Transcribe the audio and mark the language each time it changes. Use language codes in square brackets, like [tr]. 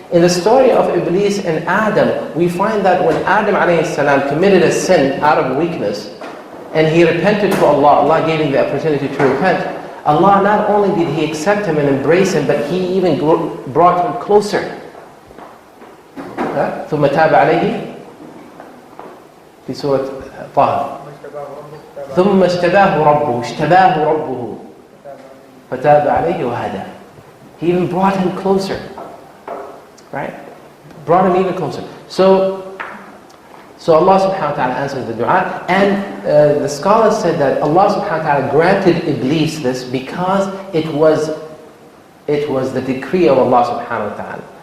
[en] In the story of Iblis and Adam, we find that when Adam alayhi salam committed a sin out of weakness, and he repented to Allah, Allah gave him the opportunity to repent. Allah not only did He accept him and embrace him, but He even brought him closer. [ar] ثم تاب عليه في سورة طه ثم اشتباه ربه فتاب عليه وهدى. [en] He even brought him closer. Right? Brought him even closer. So Allah subhanahu wa ta'ala answered the dua, and the scholars said that Allah subhanahu wa ta'ala granted Iblis this because it was the decree of Allah subhanahu wa ta'ala.